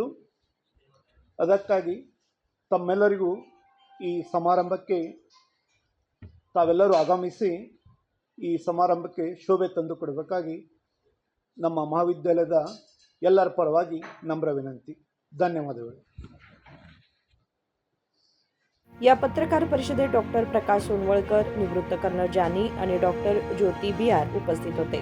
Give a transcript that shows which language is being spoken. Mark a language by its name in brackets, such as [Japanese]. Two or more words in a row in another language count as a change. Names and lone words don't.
[Kannada] ಅದಕ್ಕಾಗಿ ತಮ್ಮೆಲ್ಲರಿಗೂ ಈ ಸಮಾರಂಭಕ್ಕೆ ತಾವೆಲ್ಲರೂ ಆಗಮಿಸಿ ಈ ಸಮಾರಂಭಕ್ಕೆ ಶೋಭೆ ತಂದುಕೊಡಬೇಕಾಗಿ ನಮ್ಮ ಮಹಾವಿದ್ಯಾಲಯದ ಎಲ್ಲರ ಪರವಾಗಿ ನಮ್ರ ವಿನಂತಿ। ಧನ್ಯವಾದಗಳು। [Marathi] या पत्रकार परिषदेत डॉक्टर प्रकाश सोनवळकर, निवृत्त कर्नल जानी आणि डॉक्टर ज्योती बिहार उपस्थित होते।